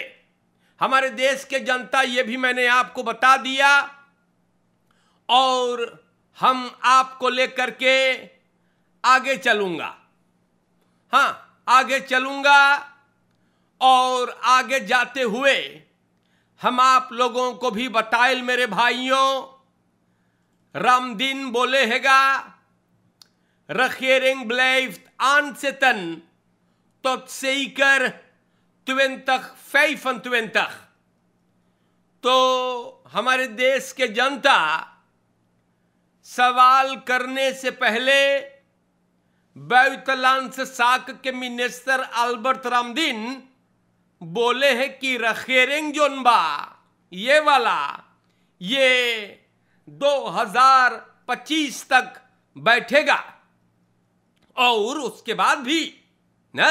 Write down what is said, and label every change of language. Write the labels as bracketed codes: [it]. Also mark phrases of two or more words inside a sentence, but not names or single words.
[hns] हमारे देश के जनता, ये भी मैंने आपको बता दिया और हम आपको लेकर के आगे चलूंगा। हाँ, आगे चलूंगा और आगे जाते हुए हम आप लोगों को भी बताएं मेरे भाइयों, रामदीन बोले हैगा [nl] regering blijft aanzetten tot zeker 2025। [hns] तो हमारे देश के जनता सवाल करने से पहले [nl] buitenlandse zaken [hns] के मिनिस्टर अल्बर्ट रामदीन बोले हैं कि regering जोन बा ये वाला ये 2025 तक बैठेगा और उसके बाद भी ना।